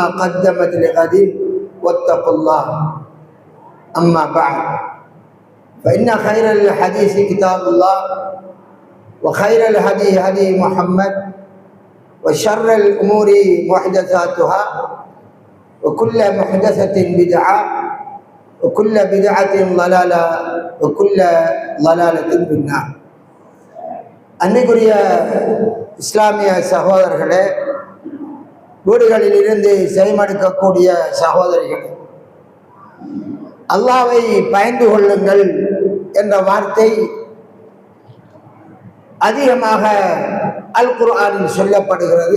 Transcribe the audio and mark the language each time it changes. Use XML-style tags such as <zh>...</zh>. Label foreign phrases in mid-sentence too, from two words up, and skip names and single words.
<ar>قدمت لغد واتقوا الله أما بعد فإن خير الحديث كتاب الله وخير الهدي هدي محمد وشر الأمور محدثاتها وكل محدثة بدعة وكل بدعة ضلالة وكل ضلالة في النار.</ar> <ta>அன்னைக்குரிய இஸ்லாமிய சகோதரர்களே, வீடுகளில் இருந்து செய்மடுக்கக்கூடிய சகோதரிகளே, அல்லாஹ்வை பயந்து கொள்ளுங்கள் என்ற வார்த்தை அதிகமாக அல் குர்ஆனில் சொல்லப்படுகிறது.</ta>